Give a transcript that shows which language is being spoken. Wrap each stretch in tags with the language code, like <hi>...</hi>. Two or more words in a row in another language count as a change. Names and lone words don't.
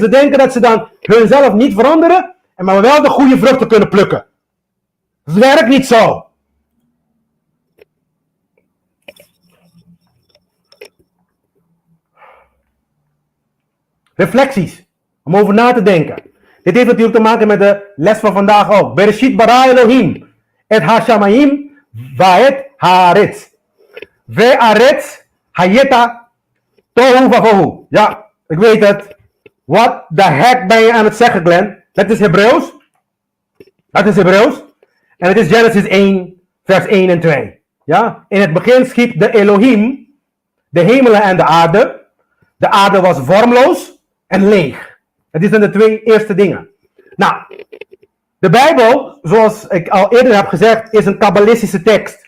<nl>Ze denken dat ze dan hunzelf niet veranderen, maar wel de goede vruchten kunnen plukken. Het werkt niet zo. Reflecties. Om over na te denken. Dit heeft natuurlijk te maken met de les van vandaag ook.</nl> <he>בראשית ברא אלהים. את השמים ואת הארץ. ו הארץ היתה תהו ובהו.</he> <nl>Ja, ik weet het.</nl> <en>What the heck</en> <nl>ben je aan het zeggen, Glenn? Dat is Hebreeuws. Dat is Hebreeuws. En het is Genesis 1, vers 1 en 2. Ja? In het begin schiep de Elohim de hemelen en de aarde. De aarde was vormloos en leeg. Het zijn de twee eerste dingen. Nou, de Bijbel, zoals ik al eerder heb gezegd, is een kabbalistische tekst.</nl>